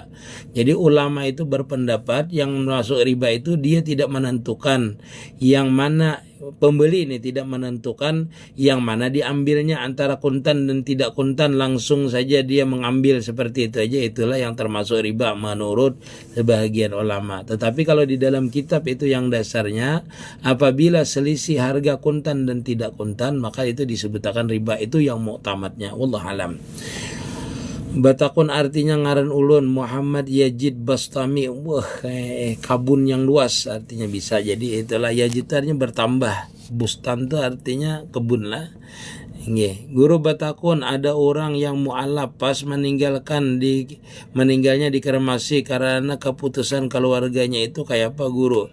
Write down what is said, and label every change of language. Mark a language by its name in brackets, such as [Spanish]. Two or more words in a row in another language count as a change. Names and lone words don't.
[Indonesian] Jadi ulama itu berpendapat yang masuk riba itu dia tidak menentukan yang mana, pembeli ini tidak menentukan yang mana diambilnya antara kuntan dan tidak kuntan, langsung saja dia mengambil seperti itu aja, itulah yang termasuk riba menurut sebahagian ulama. Tetapi kalau di dalam kitab itu yang dasarnya apabila selisih harga kuntan dan tidak kuntan, maka itu disebutkan riba, itu yang muktamadnya. [Arabic] Wallahu alam. [Banjar] Batakun artinya ngaran ulun Muhammad Yajid Bastami. [Indonesian] Wah, kabun yang luas artinya bisa. Jadi itulah Yajid artinya bertambah. Bustan itu artinya kebun lah. Guru batakun ada orang yang mu'alaf pas meninggalnya dikremasi karena keputusan keluarganya, itu kayak apa guru?